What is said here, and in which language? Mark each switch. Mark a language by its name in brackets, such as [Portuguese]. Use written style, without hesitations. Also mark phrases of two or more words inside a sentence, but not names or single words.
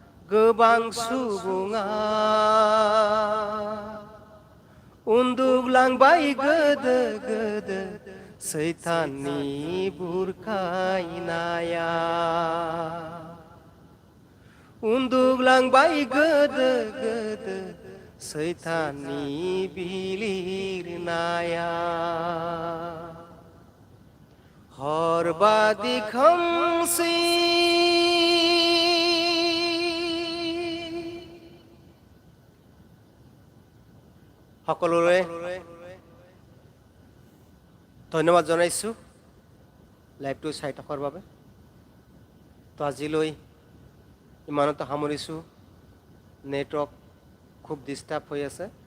[Bodo] गोबां सुबुङा उन्दुग्लांबाय गोदो गोदो सैताननि बुरखायनाया उन्दुग्लांबाय गोदो गोदो सैताननि बिलिरनाया हरबादि खोमसि [Assamese] সকলোৰে ধন্যবাদ জনাইছোঁ লাইভটো চাই থকাৰ বাবে তো আজিলৈ ইমানতে সামৰিছোঁ নেটৱৰ্ক খুব ডিষ্টাৰ্ব হৈ আছে